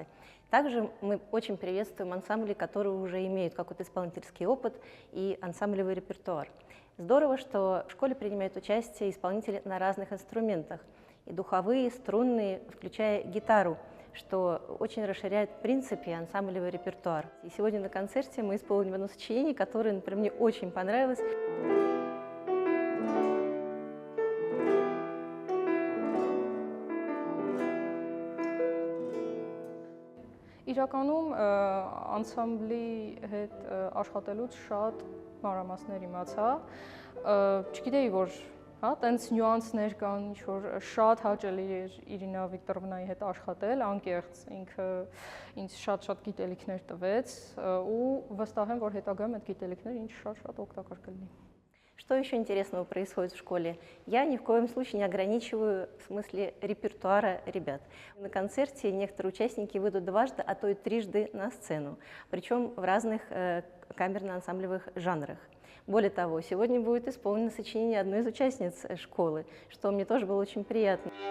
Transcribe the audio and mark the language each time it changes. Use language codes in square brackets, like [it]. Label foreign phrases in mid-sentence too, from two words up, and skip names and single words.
[ru] Также мы очень приветствуем ансамбли, которые уже имеют какой-то исполнительский опыт и ансамблевый репертуар. Здорово, что в школе принимают участие исполнители на разных инструментах, и духовые, струнные, включая гитару, что очень расширяет в принципе ансамблевый репертуар. И сегодня на концерте мы исполним одно сочинение, которое, например, мне очень понравилось. [hy] Իրականում անսամբլի հետ աշխատելուց շատ մանրամասներ իմացա, չգիտեի, որ տենց նյուանսներ կան, ինչ-որ շատ հաճելի էր Իրինա Վիկտորովնայի հետ աշխատել, անկեղծ ինքը ինձ շատ գիտելիքներ տվեց ու վստահ եմ, որ հետագայում այդ գիտելիքները ինձ շատ օգտակար կլինի։ [ru] Что еще интересного происходит в школе? Я ни в коем случае не ограничиваю в смысле репертуара ребят. На концерте некоторые участники выйдут дважды, а то и трижды на сцену, причем в разных камерно-ансамблевых жанрах. Более того, сегодня будет исполнено сочинение одной из участниц школы, что мне тоже было очень приятно.